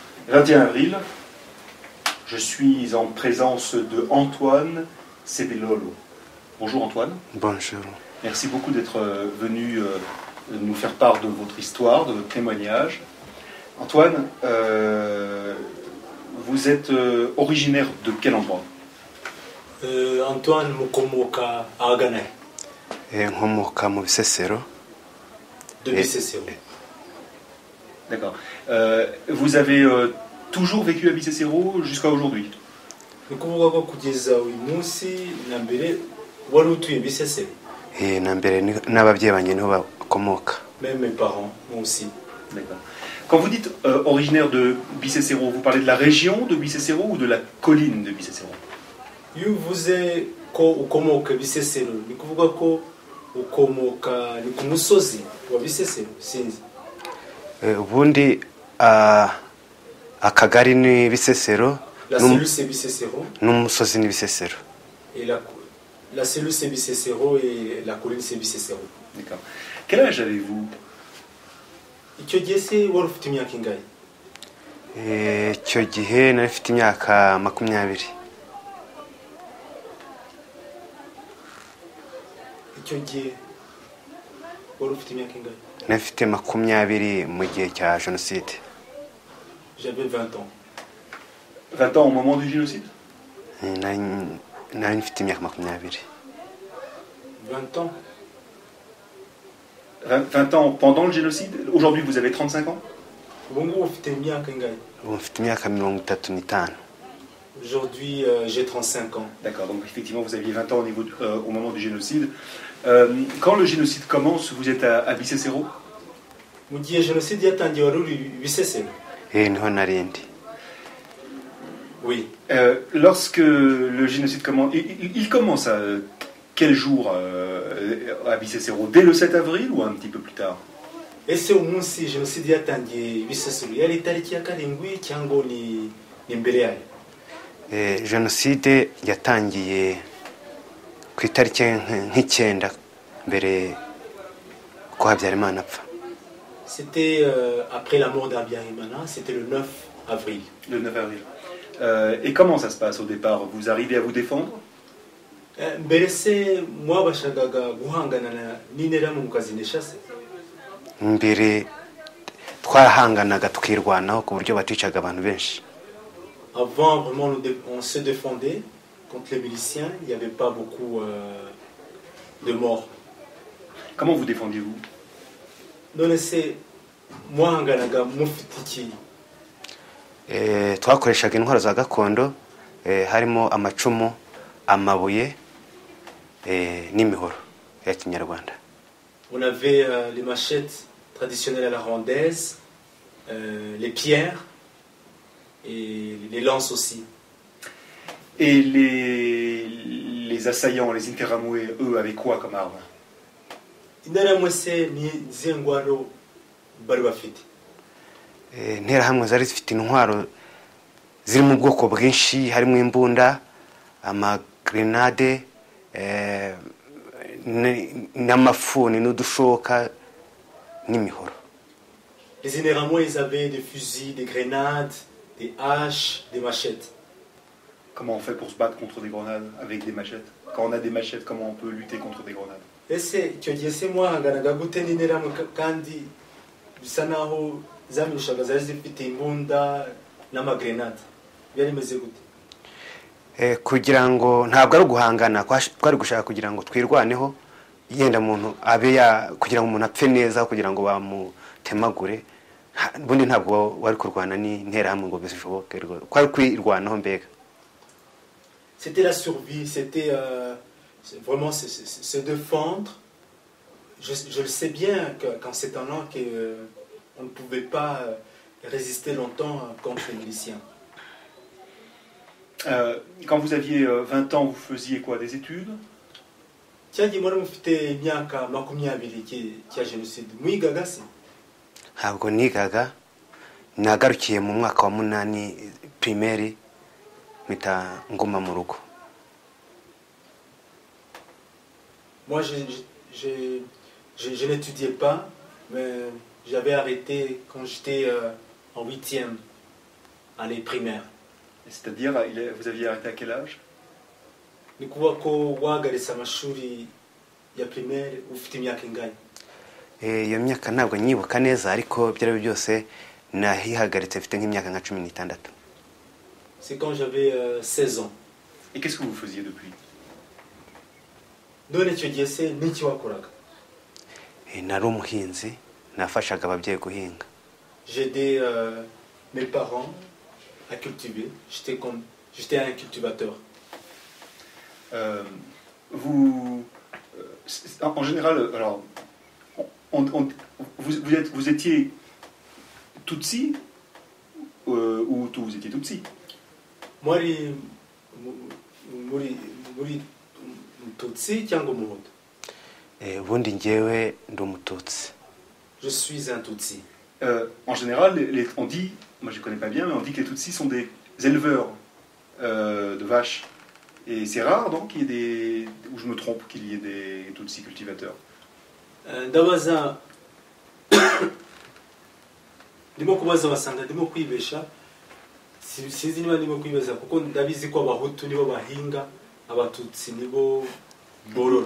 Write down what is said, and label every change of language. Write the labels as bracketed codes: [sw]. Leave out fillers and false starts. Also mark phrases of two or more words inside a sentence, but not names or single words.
[fr] 21 avril, je suis en présence de Antoine Sebelolo. Bonjour Antoine. Bonjour. Merci beaucoup d'être venu nous faire part de votre histoire, de votre témoignage. Antoine, vous êtes originaire de quel endroit? [rw] Antoine mukomoka ahagana nkomoka mu Bisesero. [fr] de Bisesero. D'accord. Vous avez toujours vécu à Bisesero jusqu'à aujourd'hui? [rw] Ni ukuvuga ko kugeza uyu munsi na mbere wari utuye Bisesero? Na mbere n'ababyeyi banjye niho bakomoka. [fr] Même mes parents, moi aussi. D'accord. Quand vous dites originaire de Bisesero, vous parlez de la région de Bisesero ou de la colline de Bisesero? [rw] Iyo uvuze ko ukomoka Bisesero ni kuvuga ko ukomoka ni ku musozi wa Bisesero sinzi. Ubundi akagari ni Bisesero. [fr] La cellule c'est Bisesero. [rw] N'umusozi ni Bisesero. [fr] Et la cellule c'est Bisesero et la colline c'est Bisesero. D'accord. Quel âge avez-vous? [rw] Icyo gihe se wari ufite imyaka ingahe? Icyo gihe nari mfite imyaka 20. Icyo gihe wari ufite imyaka ingahe? Nari mfite 20 mu gihe cya jenoside. [fr] J'avais 20 ans. 20 ans au moment du génocide? Nari mfite imyaka 20. 20 ans? 20 ans pendant le génocide? Aujourd'hui, vous avez 35 ans? [rw] Ubu ngubu ufite imyaka ingahe? Ubu mfite imyaka 35. [fr] Aujourd'hui, j'ai 35 ans. D'accord, donc effectivement, vous aviez 20 ans au moment du génocide. Quand le génocide commence, vous êtes à Bisesero? [rw] Mu gihe jenoside yatangiye wari uri Bisesero? Niho narindi. [fr] Oui. Lorsque le génocide commence, il commence à quel jour à Bisesero? Dès le 7 avril ou un petit peu plus tard? [rw] Ese umunsi jenoside yatangiye Bisesero yari itariki ya karindwi cyangwa ni mbere yayo? Jenoside yatangiye ku itariki nk'icyenda mbere ko Habyarimana apfa. [fr] C'était après la mort d'Habyarimana, c'était le 9 avril. Le 9 avril. Et comment ça se passe au départ? Vous arrivez à vous défendre? [rw] Mbere se mwabashagaga guhangana n'interahamwe mukazinesha se? Mbere twarahanganaga tukirwanaho ku buryo baticaga abantu benshi. [fr] Avant, vraiment, on se défendait contre les miliciens. Il n'y avait pas beaucoup de morts. Comment vous défendiez-vous? [rw] None se mwahanganaga mufite iki? Twakoreshaga intwaro za gakondo harimo amacumu, amabuye n'imihoro ya kinyarwanda. [fr] On avait les machettes traditionnelles à la rondaise, les pierres et les lances aussi. Et les assaillants, les Interamwe, eux, avaient quoi comme arme? [rw] Interahamwe se ni zihe ngwaro bari bafite? Interahamwe zari zifite intwaro ziri mu bwoko bwinshi, harimo imbunda, amagrenade, n'amafuni n'udushoka n'imihoro. [fr] Les Interahamwe, ils avaient des fusils, des grenades, des haches, des machettes. Comment on fait pour se battre contre des grenades avec des machettes? Quand on a des machettes, comment on peut lutter contre des grenades? [rw] Ese icyo gihe se mwahanganaga gute n'interahamwe kandi bisa naho zamishaga zari zifite imbunda n'amagrenade? Byari bimeze gute? Kugira ngo ntabwo ari guhangana, twari gushaka kugira ngo twirwaneho, yenda umuntu abe kugira ngo umuntu apfe neza, kugira ngo bamutemagure. Bundi ntabwo wari kurwana n'interahamwe ngo bishoboke, kwari kwirwanaho mbega. [fr] C'était la survie, c'était vraiment se défendre. Je le sais bien qu'en ces temps-là, on ne pouvait pas résister longtemps contre les miliciens. Quand vous aviez 20 ans, vous faisiez quoi? Des études? [rw] Cyagiye muri mufite imyaka 20 cya jenoside mwigaga se? Ntabwo nigaga, nagarukiye mu mwaka wa 8 primaire mpita nguma mu rugo. [fr] Moi je n'étudiais pas, mais j'avais arrêté quand j'étais en 8e. année primaire. C'est-à-dire, vous aviez arrêté à quel âge? [rw] Ni kuvuga ko wahagaritse amashuri ya primaire ufite imyaka ingahe? iyo myaka ntabwo nyibuka neza ariko ibyo ari byo byose nahihagaritse mfite nk'imyaka nka 16. [fr] C'est quand j'avais 16 ans. Et qu'est-ce que vous faisiez depuis? [rw] None icyo gihe se n'iki wakoraga? nari umuhinzi nafashaga ababyeyi guhinga. [fr] J'aidais mes parents à cultiver. J'étais un cultivateur. En général, alors, vous étiez Tutsi ou vous étiez Tutsi? [rw] Muri Tutsi cyangwa Umuhutu? ubundi njyewe ndi umututsi. [fr] Je suis un Tutsi. En général, on dit, moi je ne connais pas bien, mais on dit que les Tutsis sont des éleveurs de vaches. Et c'est rare donc qu'il y ait des, ou je me trompe, qu'il y ait des Tutsis cultivateurs. [rw] Ndabaza ndimo kubaza basanga ndimo kwibesha, sinzi niba ndimo kwibesha kuko ndabizi ko abahutu nibo bahinga, abatutsi nibo borora.